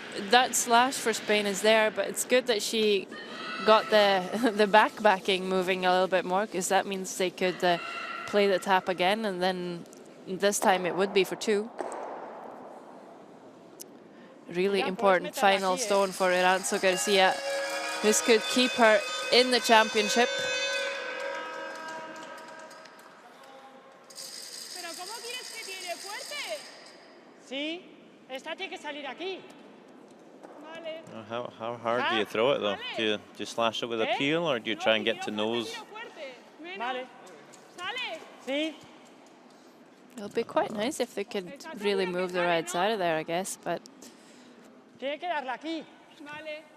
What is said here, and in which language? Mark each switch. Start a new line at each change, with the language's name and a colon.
English: That slash for Spain is there, but it's good that she got the backing moving a little bit more, because that means they could play the tap again, and then this time it would be for 2. Really important final stone for Iranzo Garcia. This could keep her in the championship.
Spanish: ¿Pero cómo quieres que tire fuerte? Sí, esta tiene que salir aquí. Vale.
English: How hard do you throw it though? Do you slash it with a peel, or do you try and get to nose?
Spanish: Vale. Sale. Sí.
English: It'll be quite nice if they could really move the reds out of there, I guess, but
Spanish: Tiene que darla aquí. Vale.